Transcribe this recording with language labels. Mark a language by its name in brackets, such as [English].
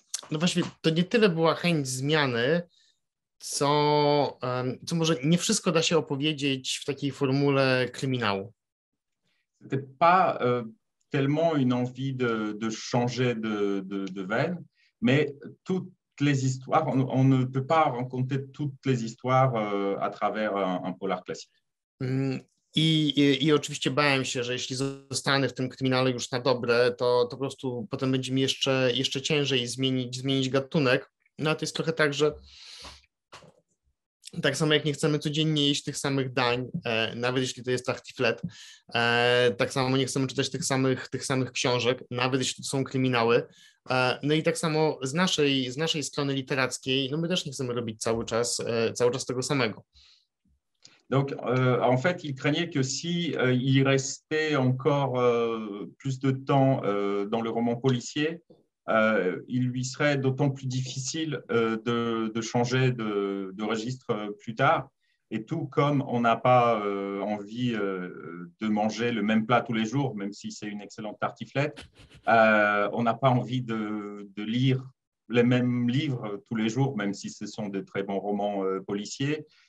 [Polish] No właściwie to nie tyle była chęć zmiany, co może nie wszystko da się opowiedzieć w takiej formule kryminału. [French] C'était pas tellement une envie de changer de veine, mais toutes les histoires, on ne peut pas raconter toutes les histoires à travers un polar classique. [Polish] I oczywiście bałem się, że jeśli zostanę w tym kryminale już na dobre, to po prostu potem będzie mi jeszcze ciężej zmienić gatunek. No a to jest trochę tak, że tak samo jak nie chcemy codziennie jeść tych samych dań, nawet jeśli to jest tartiflet, tak samo nie chcemy czytać tych samych książek, nawet jeśli to są kryminały. No i tak samo z naszej strony literackiej, no my też nie chcemy robić cały czas tego samego. [French] Donc, en fait, il craignait que si il restait encore plus de temps dans le roman policier, il lui serait d'autant plus difficile de changer de registre plus tard. Et tout comme on n'a pas envie de manger le même plat tous les jours, même si c'est une excellente tartiflette, on n'a pas envie de lire les mêmes livres tous les jours, même si ce sont de très bons romans policiers.